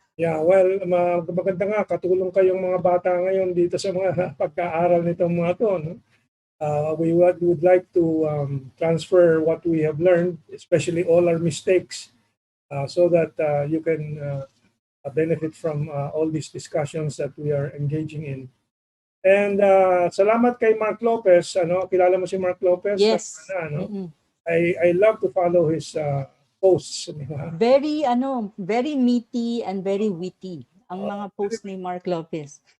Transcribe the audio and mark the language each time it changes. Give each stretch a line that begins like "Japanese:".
Filipino: Yeah, well, maganda nga, katulong kayong mga bata ngayon dito sa mga pagkaaral nitong mga to. No?
English: We would like to transfer what we have learned, especially all our mistakes, so that you can benefit from all these discussions that we are engaging in.
Filipino: And salamat kay Mark Lopez. Kilala mo si Mark Lopez?
English: Yes. I love to follow his posts. Very meaty and very witty
Filipino: ang mga posts ni Mark Lopez.